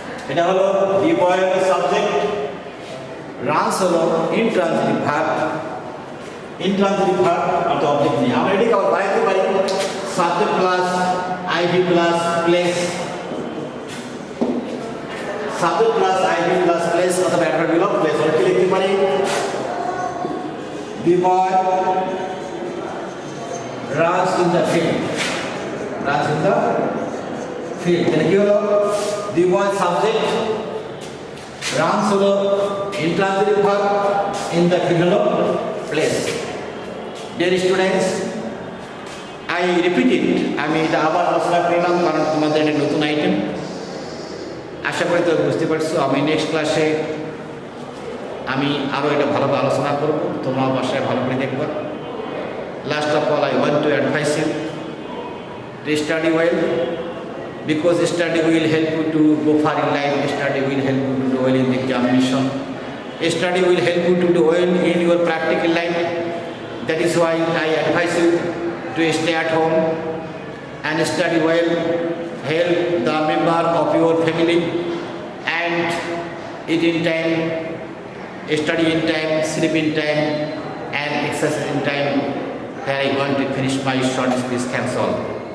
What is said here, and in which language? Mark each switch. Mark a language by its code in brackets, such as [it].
[bn] এটা হলো [en] the boy [bn] হলো সাবজেক্ট, রানস হলো ইন্ট্রানজিটিভ ভার্ব। ইন্ট্রানজিটিভ ভার্ব অর্থ অবজেক্ট নেই। আমরা এটাকে আবার বাড়াইতে পারি subject plus ivy plus place, subject plus ivy plus place অথবা অ্যাডভার্ব অফ প্লেস। কি লিখতে পারি? [en] the boy runs in the field, runs in the field। [bn] তাহলে কি হলো? the boy সাবজেক্ট, runs হলো intransitive verb, [en] in the field [bn] হলো place. [en] dear students, I repeat it, [bn] আমি এটা আবার আলোচনা করলাম কারণ তোমাদের এটা নতুন আইটেম। আশা করি তো বুঝতে পারছো। আমি নেক্সট ক্লাসে আমি আরও এটা ভালোভাবে আলোচনা করব, তোমরা বাসায় ভালো করে দেখবা। [en] Last of all I want to advise you to study well, because study will help you to go far in life, study will help you to do well in the examination, study will help you to do well in your practical life. That is why I advise you to stay at home and study well, help the member of your family, and eat in time, study in time, sleep in time, and exercise in time. Here I want to finish my short speech. Thanks all.